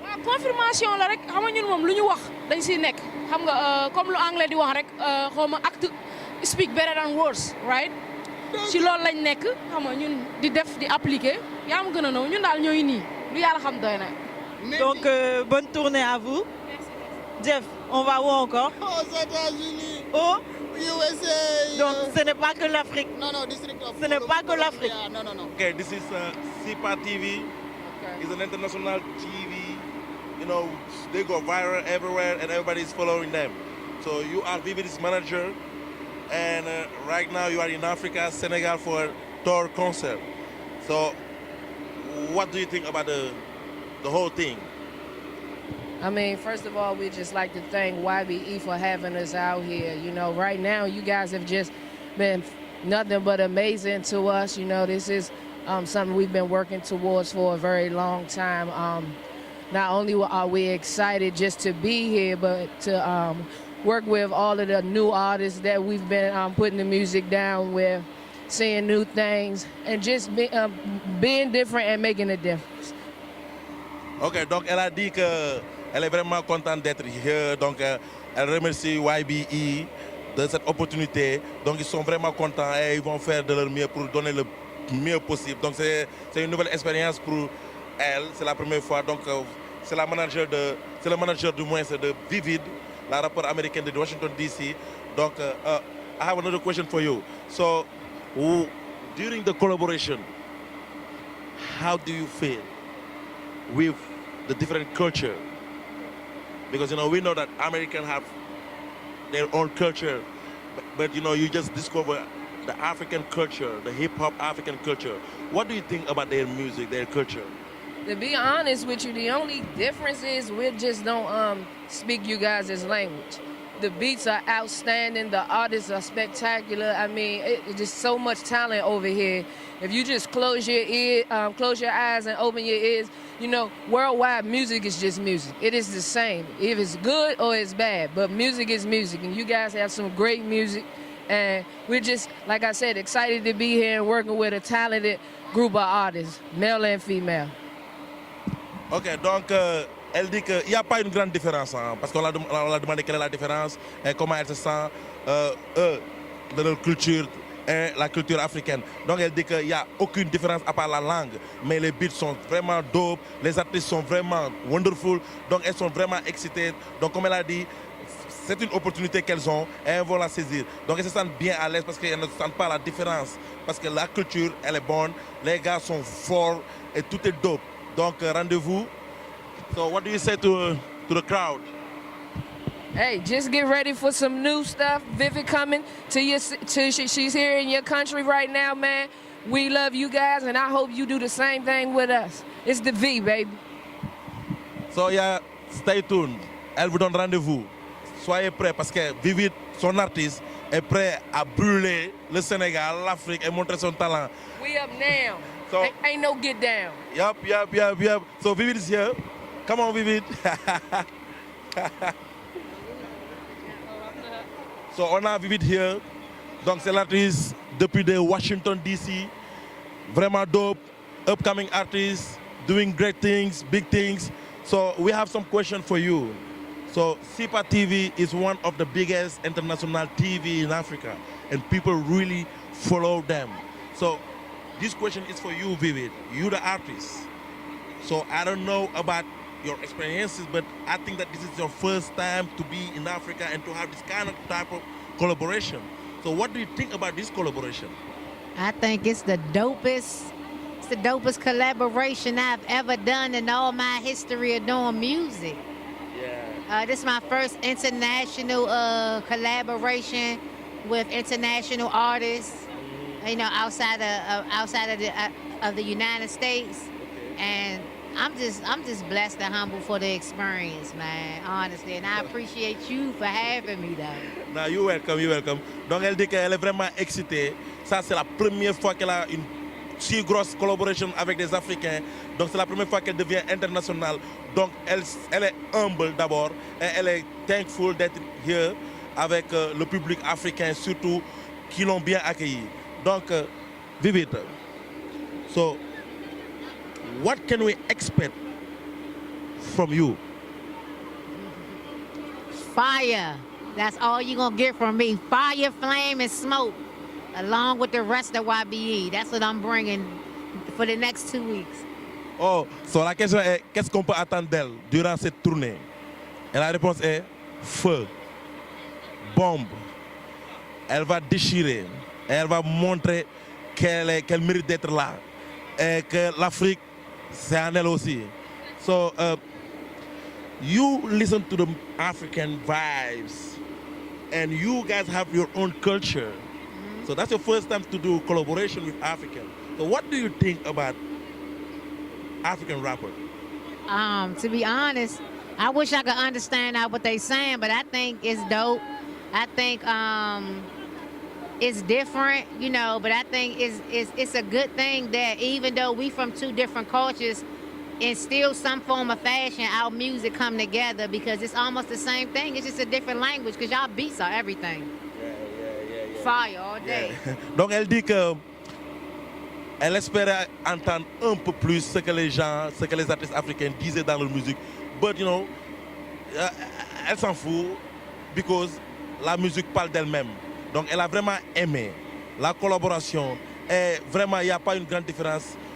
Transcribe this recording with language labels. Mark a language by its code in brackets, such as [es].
[wo] waaw confirmation la rek xam nga ñun moom lu ñu wax dañ siy nekk xam nga comme lu anglais di wax rek xaw ma [en] act speak better than words right [wo] ci loolu lañ nekk xam nga ñun di def di appliquer yaa ma gën a noo ñun daal ñooy nii lu yàlla xam doy na. [fr] donc bonne tournée à vous. Jeff, on va où encore? Aux États-Unis. Au USA. Donc ce n'est pas que l'Afrique. [en] No, District of [fr] Ce n'est pas que l'Afrique. [en] No. Okay, this is SIPA TV. Okay. It's an international TV. You know, they go viral everywhere and everybody's following them. So you are Vivid's manager and right now you are in Africa, Senegal for a tour concert. So what do you think about the whole thing? I mean, first of all, we just like to thank YBE for having us out here. You know, right now, you guys have just been nothing but amazing to us. You know, this is something we've been working towards for a very long time. Not only are we excited just to be here, but to work with all of the new artists that we've been putting the music down with, seeing new things, and just being different and making a difference. [fr] Ok, donc elle a dit qu'elle est vraiment contente d'être [en] here, [fr] donc elle remercie YBE de cette opportunité. Donc ils sont vraiment contents et ils vont faire de leur mieux pour donner le mieux possible. Donc c'est une nouvelle expérience pour elle, c'est la première fois. Donc c'est le manager du moins de Vivid, la rappeur américaine de Washington DC. Donc [en] I have another question for you. So during the collaboration, how do you feel with the different culture? Because, you know, we know that Americans have their own culture, but you know, you just discover the African culture, the hip-hop African culture. What do you think about their music, their culture? To be honest with you, the only difference is we just don't speak you guys' language. The beats are outstanding. The artists are spectacular. I mean, it's just so much talent over here. If you just close your eyes and open your ears, you know, worldwide music is just music. It is the same. If it's good or it's bad, but music is music. And you guys have some great music. And we're just, like I said, excited to be here and working with a talented group of artists, male and female. [fr] Ok, donc elle dit qu'il n'y a pas une grande différence, hein, parce qu'on l'a demandé quelle est la différence et comment elle se sent, eux, de leur culture et la culture africaine. Donc elle dit qu'il n'y a aucune différence à part la langue, mais les beats sont vraiment dope, les artistes sont vraiment [en] wonderful, [fr] donc elles sont vraiment excitées. Donc comme elle a dit, c'est une opportunité qu'elles ont et elles vont la saisir. Donc elles se sentent bien à l'aise parce qu'elles ne sentent pas la différence, parce que la culture, elle est bonne, les gars sont forts et tout est dope. Donc rendez-vous. [en] So what do you say to the crowd? Hey, just get ready for some new stuff. Vivid coming she's here in your country right now, man. We love you guys, and I hope you do the same thing with us. It's the V, baby. So yeah, stay tuned. [fr] Elle vous donne rendez-vous. Soyez prêts parce que Vivid, son artiste, est prêt à brûler le Sénégal, l'Afrique et montrer son talent. [en] We up now. So, ain't no get down. Yup. So Vivid is here. Come on, Vivid. So [fr] on a [en] Vivid here. [fr] Donc c'est l'artiste depuis de Washington DC. Vraiment dope. [en] Upcoming artist. Doing great things, big things. So we have some questions for you. So SIPA TV is one of the biggest international TV in Africa. And people really follow them. So this question is for you, Vivid. You're the artist. So I don't know about your experiences, but I think that this is your first time to be in Africa and to have this kind of type of collaboration. So what do you think about this collaboration? I think it's the dopest collaboration I've ever done in all my history of doing music. Yeah. This is my first international collaboration with international artists, you know, outside of the United States, and I'm just blessed and humble for the experience, man, honestly, and I appreciate you for having me though. No, you're welcome. [fr] Donc elle dit qu'elle est vraiment excitée. Ça c'est la première fois qu'elle a une si grosse collaboration avec des Africains. Donc c'est la première fois qu'elle devient internationale. Donc elle est humble d'abord et elle est [en] thankful [fr] d'être [en] here [fr] avec le public africain surtout qui l'ont bien accueilli. Donc Vivid. [en] So what can we expect from you? Fire. That's all you're gonna get from me. Fire, flame, and smoke, along with the rest of YBE. That's what I'm bringing for the next 2 weeks. [fr] Oh, so la question est qu'est-ce qu'on peut attendre d'elle durant cette tournée? Et la réponse est feu, bombe. Elle va déchirer. Et elle va montrer qu'elle mérite d'être là. Et que l'Afrique, c'est en elle aussi. [en] So, you listen to the African vibes. And you guys have your own culture. So that's your first time to do collaboration with African. So what do you think about African rappers? To be honest, I wish I could understand what they're saying, but I think it's dope. I think it's different, you know, but I think it's a good thing that even though we from two different cultures, in still some form of fashion, our music come together because it's almost the same thing. It's just a different language because y'all beats are everything. Yeah. Fire all day. [fr] Donc elle dit que elle espérait entendre un peu plus ce que les gens, ce que les artistes africains disaient dans leur musique. [en] But you know, [fr] elle s'en fout [en] because [fr] la musique parle d'elle-même. Donc elle a vraiment aimé la collaboration et vraiment il n'y a pas une grande différence.